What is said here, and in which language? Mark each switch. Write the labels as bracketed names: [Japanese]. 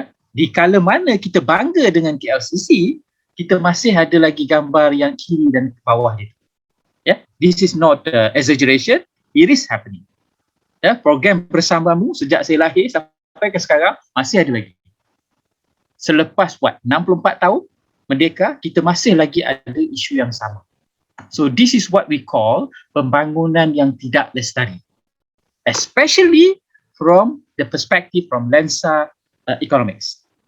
[Malay] Di kala mana kita bangga dengan KLCC, kita masih ada lagi gambar yang kiri dan bawah itu. [English] This is not exaggeration, it is happening. [Malay] Program bersamamu sejak saya lahir sampai ke sekarang masih ada lagi. Selepas 64 tahun merdeka, kita masih lagi ada isu yang sama. [English] So this is what we call [Malay] pembangunan yang tidak lestari, [English] especially from the perspective from lensa economics.